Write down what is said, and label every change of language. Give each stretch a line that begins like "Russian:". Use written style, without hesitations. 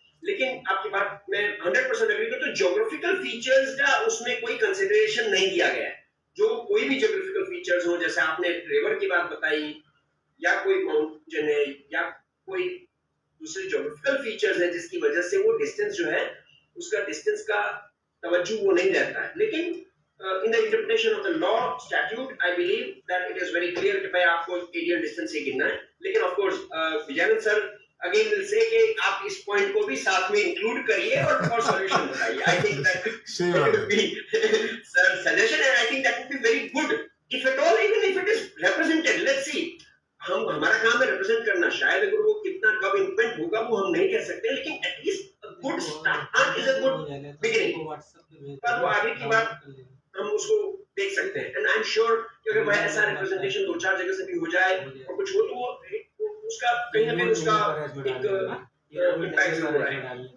Hindi: लेकिन आपकी बात मैं 100% एग्री करता हूँ। ज्योग्राफिकल फीचर्स का उसमें कोई कंसिडरेशन नहीं दिया गया है। जो कोई भी ज्योग्राफिकल फीचर्स हो, जैसे आपने रिवर की बात बताई या कोई माउंटेन है या कोई दूसरे ज्योग्राफिकल फीचर्स है जिसकी वजह से वो डिस्टेंस जो है उसका डिस्टेंस का तवज्जो वो नहीं रहता है।
English: लेकिन in the interpretation of the law statute, I believe that it is very clear
Hindi: कि भाई आपको
English: aerial distance
Hindi: ही गिनना है। लेकिन
English: of course
Hindi: Vijayanand sir
English: again will say
Hindi: कि आप इस point को भी साथ में include करिए और solution बताइए।
English: I think that would be sir suggestion and I think that would be very good if at all, even if it is represented. Let's see,
Hindi: हम हमारा काम है represent करना। शायद अगर वो कितना कब implement होगा वो हम नहीं कह सकते, लेकिन
English: at least a good start is a good beginning।
Hindi: पर वो आगे की बात हम उसको देख सकते हैं। एंड आई एम श्योर कि अगर वह ऐसा रिप्रेजेंटेशन 2-4 जगह से भी हो जाए और कुछ हो तो वो उसका कहीं ना कहीं उसका एक इम्पैक्ट जरूर आएगा।